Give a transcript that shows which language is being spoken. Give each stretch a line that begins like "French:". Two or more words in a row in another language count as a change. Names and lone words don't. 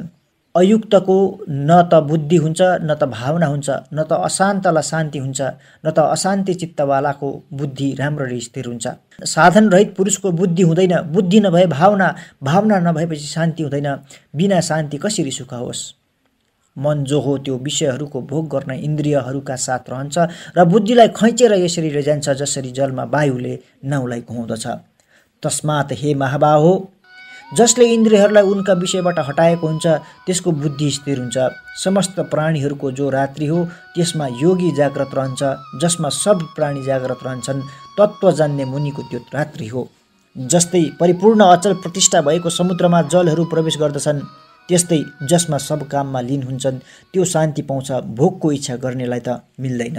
Nepali: अयुक्तको न त बुद्धि हुन्छ न त भावना हुन्छ, न त अशान्तलाई शान्ति हुन्छ न त अशान्ति चित्तवालाको बुद्धि राम्ररी स्थिर हुन्छ। साधन रहित पुरुषको बुद्धि हुँदैन, बुद्धि नभए भावना, भावना नभएपछि शान्ति हुँदैन, बिना शान्ति कसरी सुख होस्। मन जो हो त्यो विषयहरूको भोग गर्न इन्द्रियहरूका साथ रहन्छ र बुद्धिलाई खैचेर यसरी लैजान्छ जसरी जलमा वायुले नाउलाई घुमाउँदछ।
Sanskrit: तस्मात् हे महाबाहो,
Nepali: जसले इन्द्रियहरूलाई उनका विषयबाट हटाएको हुन्छ त्यसको बुद्धि स्थिर हुन्छ। समस्त प्राणीहरूको जो रात्रि हो त्यसमा योगी जाग्रत रहन्छ, जसमा सब प्राणी जाग्रत रहन्छन् तत्त्व जान्ने मुनिको त्यो रात्रि हो। जस्तै परिपूर्ण अचल प्रतिष्ठा भएको समुद्रमा जलहरू प्रवेश गर्दछन् त्यस्तै जसमा सब काममा लीन हुन्छन् त्यो शान्ति पाउँछ, भोगको इच्छा गर्नेलाई त मिल्दैन।